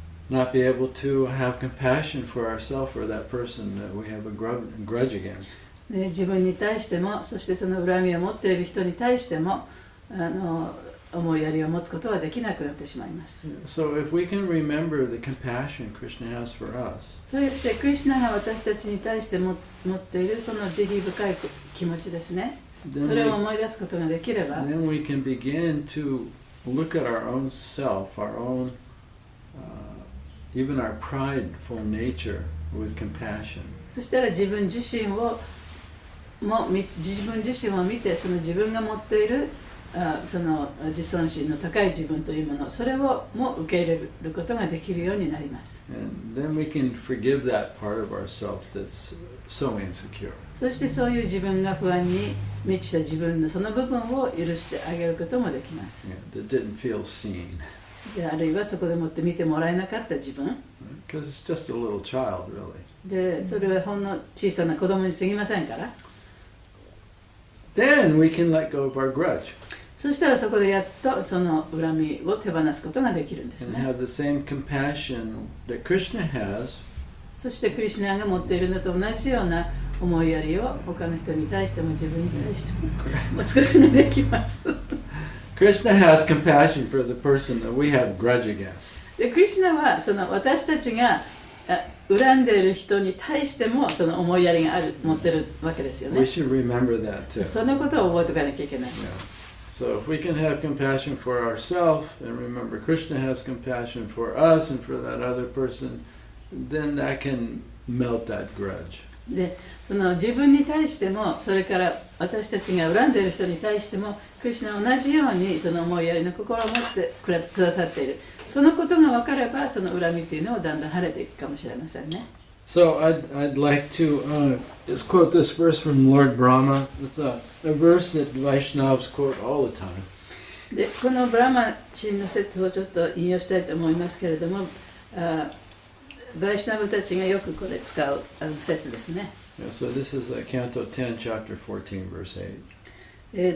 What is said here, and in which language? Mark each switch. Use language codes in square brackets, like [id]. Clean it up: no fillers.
[en] Not be able to have compassion for ourselves or that person that we have a grudge against. [ja] ね、自分に対しても、そしてその恨みを持っている人に対しても思いやりを持つことはできなくなってしまいます。 [en] So if we can remember the compassion Krishna has for us, [ja] そうやってクリシュナが私たちに対して持っているその慈悲深い気持ちですね。それを思い出すことができれば、 [en] then we can begin to look at our own self, our own, even our prideful nature with compassion. [ja] そしたら自分自身を見て、その自分が持っているその自尊心の高い自分というもの、それをも受け入れることができるようになります。 [en] And then we can forgive that part of ourself that's so insecure. [ja] そしてそういう自分が不安に満ちた自分のその部分を許してあげることもできます。 [en] Yeah, that didn't feel seen. [ja] で、あるいはそこでもって見てもらえなかった自分 [en] Because it's just a little child, really. [ja] で、それはほんの小さな子供に過ぎませんから、 [en] Then we can let go of our grudge [ja] そしたらそこでやっとその恨みを手放すことができるんです [en] and [ja] ね。 [en] have the same compassion that Krishna has [ja] そしてクリシュナが持っているのと同じような思いやりを他の人に対しても自分に対しても持つことができます。 [en] Krishna has compassion for the person that we have grudge against. [ja] で、クリシュナはその私たちが恨んでいる人に対してもその思いやりが持ってるわけですよ [en] We [ja] ね。 [en] should remember that too. [ja] そのことを覚えておかなきゃいけない。 [en] Yeah. So if we can have compassion for ourselves and remember Krishna has compassion for us and for that other person, then that can melt that grudge. [ja] で、その自分に対しても、それから私たちが恨んでいる人に対しても、クリシュナは同じようにその思いやりの心を持ってくださっている。そのことが分かれば、その恨みというのはだんだん晴れていくかもしれませんね。 [en] So I'd like to just quote this verse from Lord Brahma. It's a verse that Vaishnavas quote all the time. [ja] で、このブラマチンの説をちょっと引用したいと思いますけれども、バイシュナブたちがよくこれ使う説ですね。 [en] Yeah, so this is Canto 10, Chapter 14, Verse 8.